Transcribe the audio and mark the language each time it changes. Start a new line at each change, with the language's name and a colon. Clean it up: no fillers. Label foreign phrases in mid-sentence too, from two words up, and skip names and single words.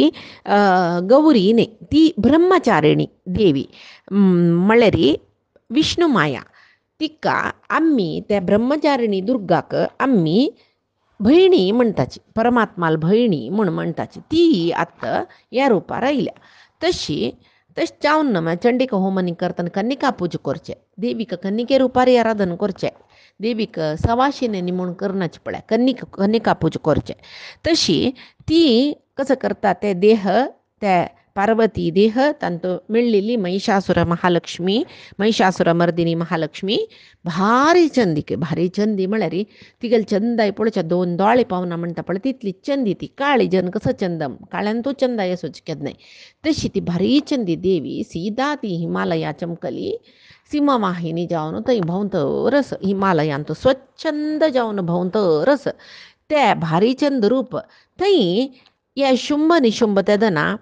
Konkani: गौरीने ती ब्रह्मचारिणी देवी म्हळ्यारी विष्णुमाया तिका आम्ही त्या ब्रह्मचारिणी दुर्गाक आम्ही भयणी म्हणताची परमात्माल भयणी म्हणून म्हणताची ती आत्ता या रूपार आयल्या तशी जावन ना चंडिका होमनी करताना कन्निका पूजा करचे देवीक कन्निके रूपार आराधन करचे देवीक सवाशिनी म्हणून करनाची पळय कन्निका पूजा करचे तशी ती कसं करता ते देह त्या पार्वती देह तांतो मिळलेली महिषासुर महालक्ष्मी महिषासुरमर्दिनी महालक्ष्मी भारी चंदी म्हळ्यारी तिगेल चंदाय पळच्या दोन दोळे पावना म्हणटा पळय तितली चंदी ती काळी जन कसं चंदम काळ्यान तो चंदा येसोच केन्नाय तशी ती भारी चंदी देवी सीधा ती हिमालया चमकली सीमावाहिनी जावन थंय भोंवतरस हिमालयांत स्वच्छंद जावन भोंवतरस ते भारी चंद रूप थंय या शुंभ निशुंभ तेदना